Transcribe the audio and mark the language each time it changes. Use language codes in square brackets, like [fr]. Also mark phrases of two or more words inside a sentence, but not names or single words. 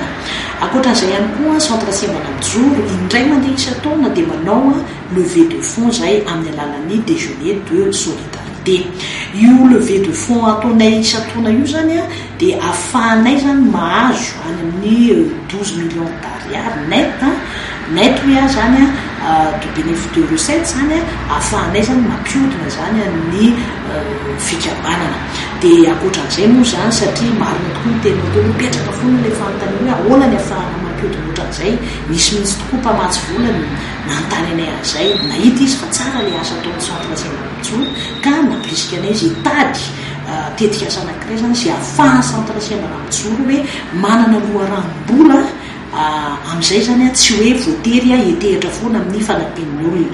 [mg] Ankoatran'izay ihany koa centre Tsimbanombotsoro indray mandeha isan-taona dia manao [fr] levée de fonds [mg] zay amin'ny alalan'ny [fr] déjeuner de solidarité. [mg] Io [fr] levée de fonds [mg] ataonay isan-taona io zany a dia ahafahanay zany mahazo any amin'ny 12 [fr] millions d'ariary net [mg] hoe zany a [fr] de bénéfice de recette [mg] zany a ahafahanay zany mampiodina zany ny fikambanana. Dia ankoatran'izay moa zany satria marina tokoa ny tena teo mipetraka foana ilay fanontaniana hoe ahoana ny ahafahana mampiodina ohatran'izay misy tokoa mpamatsy vola nanontany anay an'izay nahita izy fa tsara ilay asa ataon'ny centre Tsimbanombotsoro ka nampirisika anay izy hitady tetika asa anankiray zany izay ahafahan'ny centre Tsimbanombotsoro hoe manana loharanom-bola amin'izay zany a tsy hoe voatery hitehitra foana amin'ny fanampian'ny olona.